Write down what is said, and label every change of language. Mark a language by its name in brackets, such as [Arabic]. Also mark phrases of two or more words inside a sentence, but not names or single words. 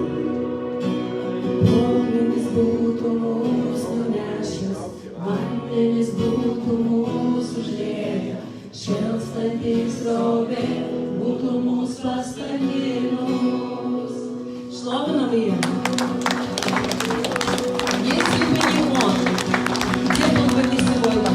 [Lithuanian] Potvynis būtų mus nunešęs, vandenis būtų mus užlieję, šėlstantys srovė būtų mus paskandinus. Šlovinam jį. [Russian] Если бы не он, где был бы ты сегодня?